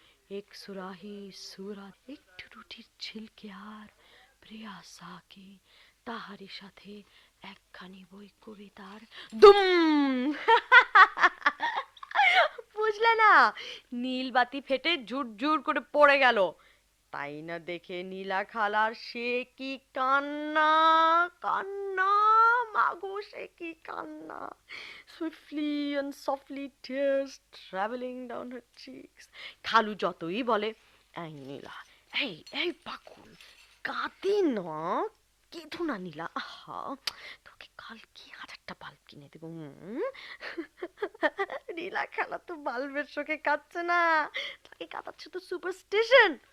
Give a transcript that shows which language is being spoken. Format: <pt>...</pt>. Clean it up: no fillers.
<bn>এক সুরাহি সুরা, একটু রুটির ছিলকে আর প্রিয়া সাকি, তাহারি সাথে একখানি বই কবিতার দুম। বুঝলে না? নীল বাতি ফেটে ঝুর ঝুর করে পড়ে গেল। তাই না দেখে নীলা খালার সে কি কান্না, কান্না, মাগো সে কি কান্না।</bn> <en>Swiftly and softly tears traveling down her cheeks.</en> <bn>খালু যতই বলে, এই নীলা, এই এই পাকুল, কাঁদে না, কেঁদো না নীলা, আহা, তোকে কাল কি 1000টা বাল্ব কিনে দেবো। নীলা খালা তো বাল্বের শোকে কাঁদছে না, তাকে কাঁদাচ্ছে তো সুপারস্টিশন।</bn>